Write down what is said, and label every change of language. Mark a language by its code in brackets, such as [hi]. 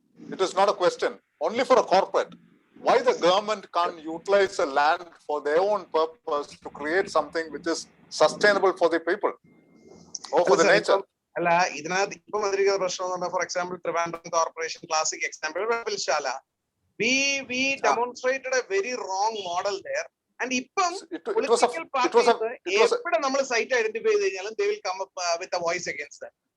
[en] It is not a question, only for a corporate. Why the government can't utilize a land for their own purpose to create something which is sustainable for the people or for the nature? [ml] അല്ല, ഇതിനകത്ത് ഇപ്പം വന്നിരിക്കുന്ന പ്രശ്നം എന്ന് പറഞ്ഞാൽ, for example Trivandrum corporation, classic example വെള്ളപ്പിൽശാല, [en] we demonstrated a very wrong model there. [ml] And ഇപ്പം political parties എപ്പോഴും നമ്മൾ സൈറ്റ് ഐഡന്റിഫൈ ചെയ്ത് കഴിഞ്ഞാലും [en] they will come up with a voice against that.